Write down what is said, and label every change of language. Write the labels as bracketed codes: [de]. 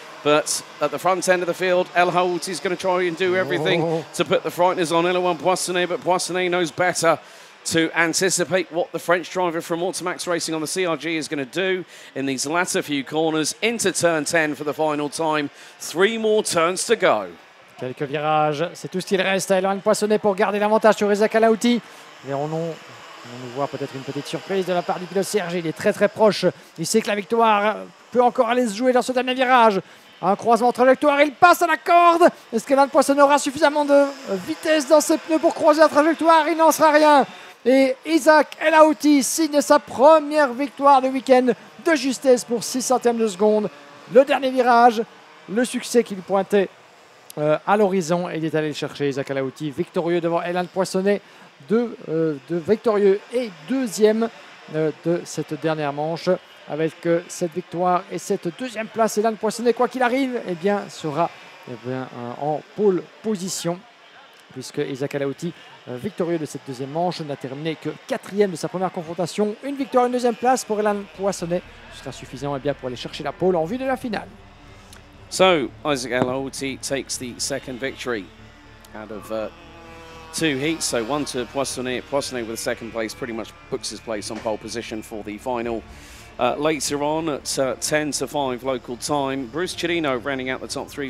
[en] But at the front end of the field, Elauti is going to try and do everything to put the frighteners on L1 Poissonnet, but Poissonnet knows better to anticipate what the French driver from Automax Racing on the CRG is going to do in these latter few corners into turn 10 for the final time. 3 more turns to go. [fr] Quelques virages, c'est tout ce qu'il reste à L1 Poissonnet pour garder l'avantage sur Isaac Elauti. Et on nous voit peut-être une petite surprise de la part du pilote CRG. Il est très très proche. Il sait que la victoire peut encore aller se jouer dans ce dernier virage. Un croisement entre trajectoire, il passe à la corde. Est-ce qu'L1 Poissonnet aura suffisamment de vitesse dans ses pneus pour croiser la trajectoire? Il n'en sera rien. Et Isaac Elauti signe sa première victoire de week-end de justesse pour 6 centièmes de seconde. Le dernier virage, le succès qu'il pointait à l'horizon. Et il est allé le chercher, Isaac Elauti, victorieux devant L1 Poissonnet, victorieux et deuxième de cette dernière manche. Avec cette victoire et cette deuxième place, L1 Poissonnet, quoi qu'il arrive, sera en pole position, puisque Isaac Elauti, victorieux de cette deuxième manche, n'a terminé que 4e de sa première confrontation. Une victoire, une deuxième place pour L1 Poissonnet. Ce sera suffisant pour aller chercher la pole en vue de la finale. [en] So, Isaac Elauti takes the second victory out of 2 heats. So, one to Poissonnet. Poissonnet with the second place pretty much books his place on pole position for the final. Later on at 10 to 5 local time, Bruce Chirino rounding out the top 3.